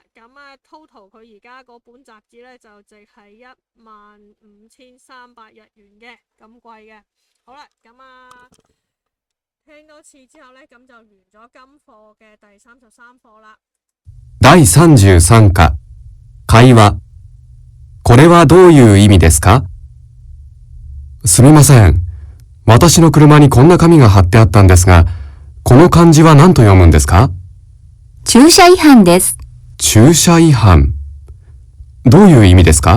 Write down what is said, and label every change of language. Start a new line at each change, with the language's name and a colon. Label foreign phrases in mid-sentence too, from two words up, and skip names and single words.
Cantonese: 咁啊 total 佢而家嗰本雜誌呢，就淨係15,300 日元嘅，咁貴嘅。好啦，咁啊聽多次之後呢，咁就完咗今課嘅第33課啦。
Japanese: 第33課、会話。これはどういう意味ですか？すみません。私の車にこんな紙が貼ってあったんですが、この漢字は何と読むんですか？駐車違反です。駐車違反。どういう意味ですか？